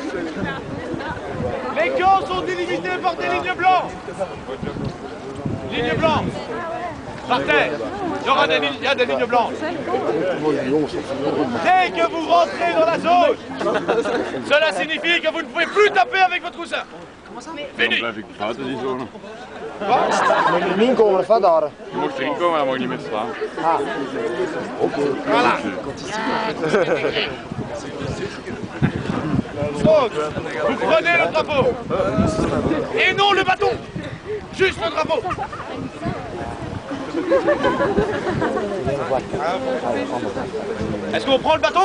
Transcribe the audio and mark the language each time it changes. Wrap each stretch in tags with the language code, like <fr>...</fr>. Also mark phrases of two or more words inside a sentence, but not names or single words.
<fr>Les camps sont délimités par des lignes blanches. Lignes blanches. Par terre. Il y a des lignes blanches. Dès que vous rentrez dans la zone, cela signifie que vous ne pouvez plus taper avec votre coussin. Fini.</fr> <nl>Dan blijf ik buiten die zone. Mag je niet inkomen van daar? Je mag erin komen, maar dan mag je niet meer slaan.</nl> <fr>Voilà. Donc, vous prenez le drapeau. Et non le bâton. Juste le drapeau. Est-ce qu'on prend le bâton?</fr>